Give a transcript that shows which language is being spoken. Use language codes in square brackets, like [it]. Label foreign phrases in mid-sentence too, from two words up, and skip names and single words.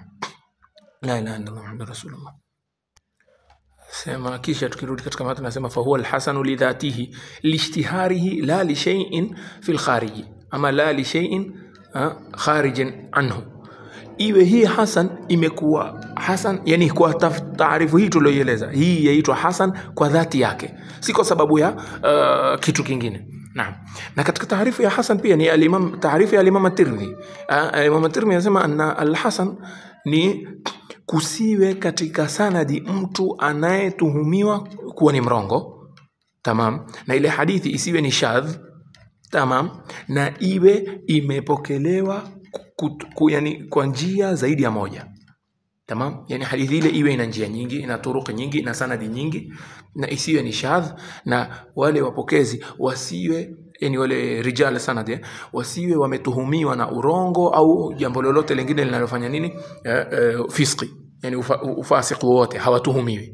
[ar] لا إله إلا الله رسول الله. [sw] Sema kisha tukirudi katika mata nasema [ar] فهو الحسن لذاته لاشتهاره لا لشيء في الخارج أما لا لشيء خارج عنه. [sw] Iwe hii hasan imekuwa hasan, yani kwa taarifu hii tulioieleza, hii yaitwa hasan kwa dhati yake, si kwa sababu ya kitu kingine. Naam. Na katika taarifu ya hasan pia ni taarifu ya Imam at-Tirmidhi. Imam at-Tirmidhi anasema [ar] أن الحسن [sw] ni kusiwe katika sanadi mtu anayetuhumiwa kuwa ni mrongo, tamam, na ile hadithi isiwe ni shadh, tamam, na iwe imepokelewa yani kwa njia zaidi ya moja, tamam, yani hadithi ile iwe ina njia nyingi, ina turuq nyingi, ina sanadi nyingi, na isiwe ni shadh, na wale wapokezi wasiwe, yani wale [ar] رجال سند [sw] wasiwe wametuhumiwa na urongo au jambo lolote lingine linalofanya nini fisqi, yani ufasiq wote hawatuhumiwi.